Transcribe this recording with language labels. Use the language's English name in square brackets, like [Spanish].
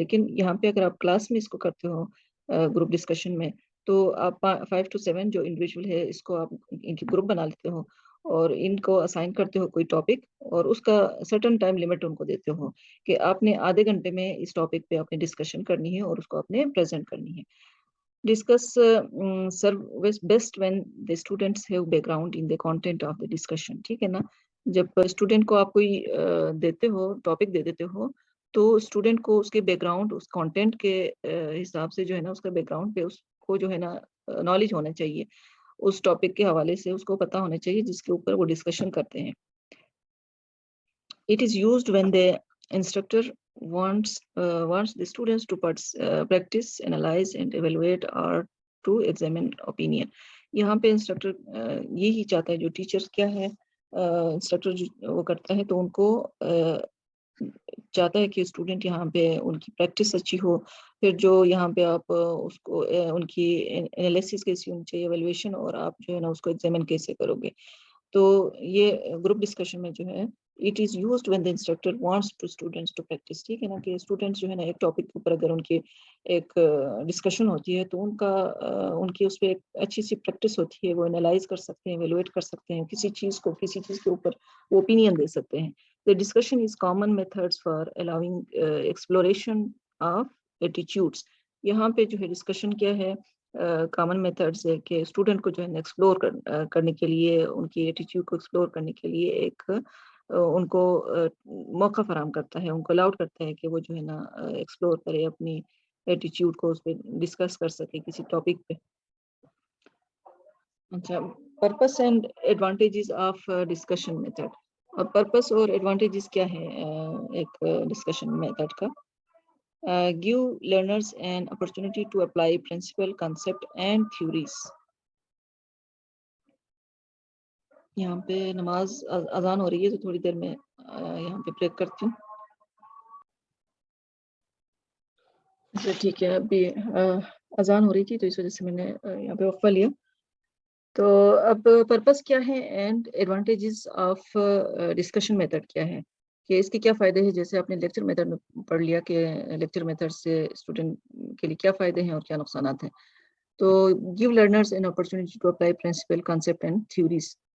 [Urdu] لیکن یہاں پہ اگر آپ کلاس میں اس کو کرتے ہو گروپ ڈسکشن میں, تو آپ 5 to 7 جو انڈیویجول ہے اس کو آپ ان کی گروپ بنا لیتے ہو اور ان کو اسائن کرتے ہو کوئی ٹاپک, اور اس کا سرٹن ٹائم لمٹ ان کو دیتے ہو کہ آپ نے آدھے گھنٹے میں اس ٹاپک پہ آپ نے ڈسکشن کرنی ہے اور اس کو آپ نے پریزنٹ کرنی ہے. [English] Discuss serve best when the students have background in the content of the discussion. [Urdu] ٹھیک ہے نا, جب اسٹوڈنٹ کو آپ کوئی دیتے ہو ٹاپک دے دیتے ہو تو اسٹوڈنٹ کو اس کے بیک گراؤنڈ اس کانٹینٹ کے حساب سے جو ہے نا اس کا بیک گراؤنڈ پہ اس کو جو ہے نا نالج ہونا چاہیے, اس ٹاپک کے حوالے سے اس کو پتہ ہونا چاہیے جس کے اوپر وہ ڈسکشن کرتے ہیں. [English] It is used when the instructor wants the students to practice, analyze and evaluate or to examine opinion. [Urdu] یہاں پہ انسٹرکٹر یہی چاہتا ہے, جو ٹیچر کیا ہے انسٹرکٹر وہ کرتا ہے تو ان کو چاہتا ہے کہ اسٹوڈنٹ یہاں پہ ان کی پریکٹس اچھی ہو. پھر جو یہاں پہ آپ اس کو ان کی انالیسس کیسی ہونی چاہیے, ایویلویشن, اور آپ جو ہے نا اس کو ایگزامن کیسے کرو گے. تو یہ گروپ ڈسکشن میں جو ہے [English] It is used when the instructor wants to students to practice. [Urdu] ٹھیک ہے نا, کہ اسٹوڈنٹس جو ہے نا ایک ٹاپک کے اوپر اگر ان کی ایک ڈسکشن ہوتی ہے تو ان کی اس پہ ایک اچھی سی پریکٹس ہوتی ہے, وہ انالائز کر سکتے ہیں, ایویلویٹ کر سکتے ہیں, کسی چیز کے اوپر وہ اوپینین دے سکتے ہیں. [English] The discussion is common methods for allowing exploration of attitudes. [Urdu] یہاں پہ جو ہے ڈسکشن کیا ہے, کامن میتھڈز ہے کہ اسٹوڈنٹ کو جو ہے ایکسپلور کرنے کے لیے, ان کی ایٹیٹیوڈ کو ایکسپلور کرنے کے لیے ایک ان کو موقع فراہم کرتا ہے, ان کو الاؤڈ کرتا ہے کہ وہ جو ہے نا ایکسپلور کرے, اپنی ایٹیٹیوڈ کو اس پہ ڈسکس کر سکے کسی ٹاپک پہ. [English] اچھا, purpose and advantages of discussion method. [Urdu] اور پرپس اور ایڈوانٹیجز کیا ہے ایک ڈسکشن میتھڈ کا. [English] give learners an opportunity to apply principle, concept and theories. [Urdu] یہاں پہ نماز اذان ہو رہی ہے تو تھوڑی دیر میں یہاں پہ بریک کرتی ہوں. اچھا ٹھیک ہے, ابھی اذان ہو رہی تھی تو اس وجہ سے میں نے یہاں پہ وقفہ لیا. تو اب پرپس کیا ہے and advantages of discussion method کیا ہے, کہ اس کے کیا فائدے ہیں. جیسے آپ نے لیکچر میتھڈ میں پڑھ لیا کہ لیکچر میتھڈ سے اسٹوڈنٹ کے لیے کیا فائدے ہیں اور کیا نقصانات ہیں. [English] تو give learners an opportunity to apply principle, concept and theories.